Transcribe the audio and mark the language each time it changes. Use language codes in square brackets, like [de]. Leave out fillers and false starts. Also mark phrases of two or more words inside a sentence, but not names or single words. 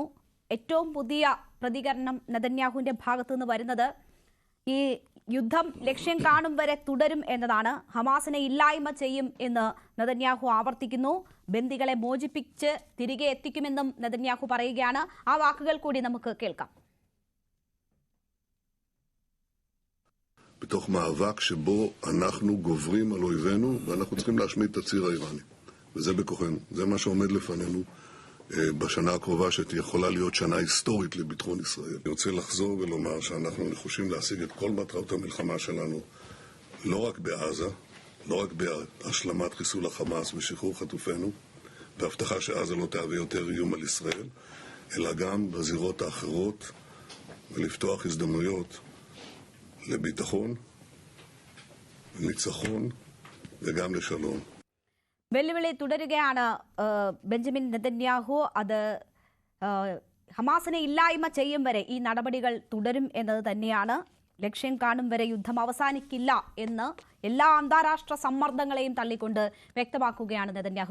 [ml] ഏറ്റവും പുതിയ പ്രതികരണം നെതന്യാഹുവിന്റെ ഭാഗത്തു നിന്ന് വരുന്നത് ഈ യുദ്ധം ലക്ഷ്യം കാണും വരെ തുടരും എന്നതാണ്. ഹമാസിനെ ഇല്ലായ്മ ചെയ്യും എന്ന് നെതന്യാഹു ആവർത്തിക്കുന്നു. ബന്ദികളെ മോചിപ്പിച്ച് തിരികെ എത്തിക്കുമെന്നും നെതന്യാഹു പറയുകയാണ്. ആ വാക്കുകൾ കൂടി നമുക്ക് കേൾക്കാം. [he] בתוך מאבק שבו אנחנו גוברים על אויבינו ואנחנו צריכים להשמיד את הציר האיראני, וזה בכוחנו, זה מה שעומד לפנינו. בשנה הקרובה שיכולה להיות שנה היסטורית לביטחון ישראל. אני רוצה לחזור ולומר שאנחנו נחושים להשיג את כל מטרות המלחמה שלנו, לא רק בעזה, לא רק בהשלמת חיסול החמאס ושחרור חטופינו, והבטחה שעזה לא תהווה יותר איום על ישראל, אלא גם בזירות האחרות, ולפתוח הזדמנויות לביטחון, לניצחון וגם לשלום. [ml] വെല്ലുവിളി തുടരുകയാണ് ബെഞ്ചമിൻ നെതന്യാഹു. അത് ഹമാസിനെ ഇല്ലായ്മ ചെയ്യും വരെ ഈ നടപടികൾ തുടരും എന്നത് തന്നെയാണ്. ലക്ഷ്യം കാണും വരെ യുദ്ധം അവസാനിക്കില്ല എന്ന് എല്ലാ അന്താരാഷ്ട്ര സമ്മർദ്ദങ്ങളെയും തള്ളിക്കൊണ്ട് വ്യക്തമാക്കുകയാണ് നെതന്യാഹു.